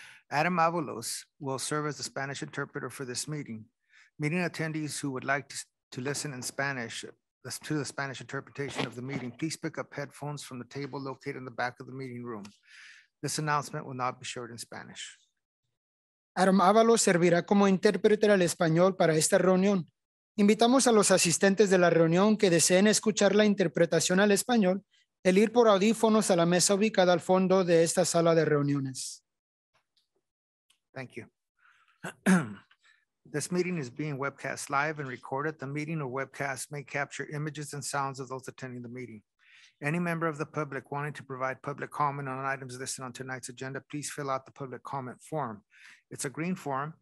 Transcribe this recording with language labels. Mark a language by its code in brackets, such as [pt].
[en] Adam Avalos will serve as the Spanish interpreter for this meeting. Meeting attendees who would like to listen in Spanish to the Spanish interpretation of the meeting, please pick up headphones from the table located in the back of the meeting room. This announcement will not be shared in Spanish. [es] Adam Avalos servirá como intérprete al español para esta reunión. Invitamos a los asistentes de la reunión que deseen escuchar la interpretación al español, el ir por audífonos a la mesa ubicada al fondo de esta sala de reuniones. [en] Thank you. This meeting is being webcast live and recorded. The meeting or webcast may capture images and sounds of those attending the meeting. Any member of the public wanting to provide public comment on items listed on tonight's agenda, please fill out the public comment form. It's a green form.